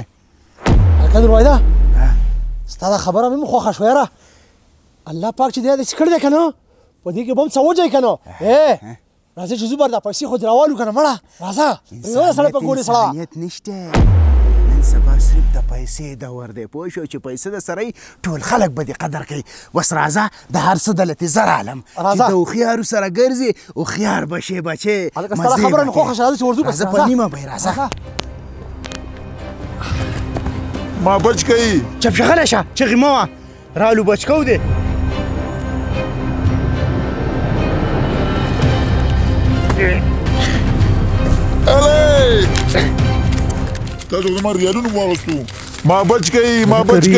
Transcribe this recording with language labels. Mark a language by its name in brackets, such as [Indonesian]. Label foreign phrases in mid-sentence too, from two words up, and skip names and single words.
[Pashto] هلکه نور وایده ستا دا خبره مې خوښه شوه یاره الله پاک چې دی داسې کړی دی که نه په دې کې به هم څه وجهی که نه راځه چې زوبر دا پیسې خو دې راوالو که نه مړه راځه پرېږده سړی په ګولې سړه انسانیت نشته نن سبا صرف د پیسې دور دی پوه شو چې پیسې د سره ټول خلک به دې قدر کوي اوس راځه د هر څه دلتې زر عالم چې د هوښیارو سره ګرځي هوښیار به شې بچې هلکه ستا دا خبره مې خوښه شوه راځه چې ورځو راځه په نیمه به یې راځه [Urdu] ماں بچ گئی [Pashto] چپ شه غلی شه چغې مه وه رالو بچکو دی تاسو زما ریالونه واغستو [Urdu] ما بچ گئی ما بچ گئی